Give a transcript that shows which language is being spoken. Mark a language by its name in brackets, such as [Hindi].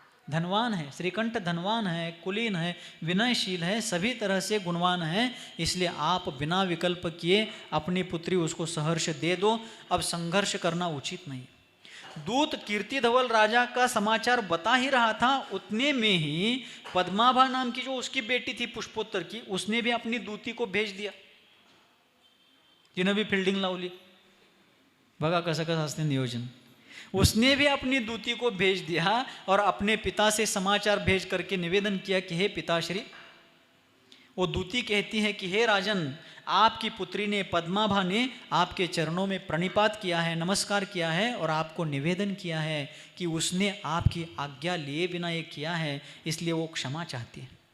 [Hindi] धनवान है, श्रीकंठ धनवान है, कुलीन है, विनयशील है, सभी तरह से गुणवान है, इसलिए आप बिना विकल्प किए अपनी पुत्री उसको सहर्ष दे दो. अब संघर्ष करना उचित नहीं. दूत कीर्तिधवल राजा का समाचार बता ही रहा था, उतने में ही पद्माभा नाम की जो उसकी बेटी थी पुष्पोत्तर की, उसने भी अपनी दूती को भेज दिया. [Marathi] तिनं भी फिल्डिंग लावली. बघा कसं कसं असते नियोजन. [Hindi] उसने भी अपनी दूती को भेज दिया और अपने पिता से समाचार भेज करके निवेदन किया कि हे पिताश्री, वो दूती कहती है कि हे राजन, आपकी पुत्री ने पद्माभा ने आपके चरणों में प्रणिपात किया है, नमस्कार किया है और आपको निवेदन किया है कि उसने आपकी आज्ञा लिए बिना ये किया है, इसलिए वो क्षमा चाहती है।